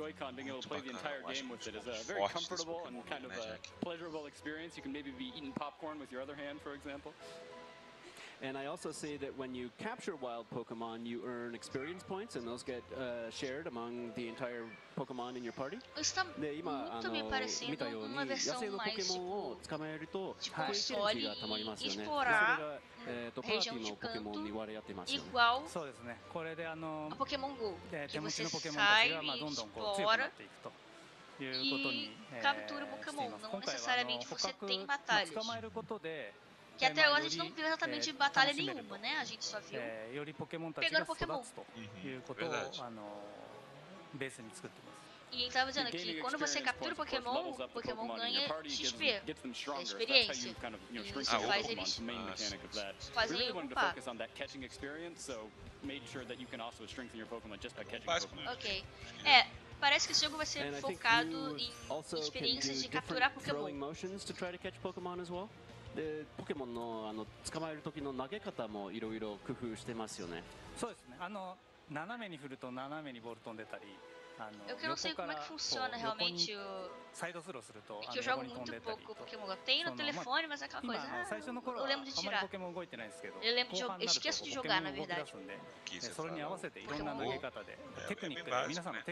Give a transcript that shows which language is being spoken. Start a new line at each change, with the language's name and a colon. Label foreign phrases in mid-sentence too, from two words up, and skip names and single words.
English: Joy-Con being able to play the entire game with it is a very comfortable and kind of a pleasurable experience. You can maybe be eating popcorn with your other hand, for example. And I also see that when you capture wild Pokemon, you earn experience points, and those get shared among the entire Pokemon in your party.
Japanese: で今見たように野生のポケモンを捕まえると経験値がたまりますよね。それがパーティーのポケモンに割り当てますよね。そうですね。これで Pokémon GO 手持ちのポケモンたちがどんどんこう強くなっていくということに
Portuguese: captura o Pokémon, não necessariamente você tem batalhas.
Japanese: 捕まえることで
Portuguese: Que até agora a gente não viu exatamente batalha nenhuma, né? A gente só viu pegando Pokémon. E ele estava dizendo que quando você captura o Pokémon ganha XP, experiência. E você faz eles fazem um papo. Ok. Parece que esse jogo vai ser focado em experiências de capturar Pokémon.
Japanese: でポケモンの捕まえる時の投げ方もいろいろ工夫してますよね。そうですね。
Portuguese: Eu que não sei como é que funciona realmente porque eu jogo muito pouco Pokémon Go. Tem no telefone, mas é aquela coisa. Eu lembro de tirar. Eu lembro de jogar. Esqueço de jogar, na verdade. Que você fala, Pokémon Go é bem básico, né?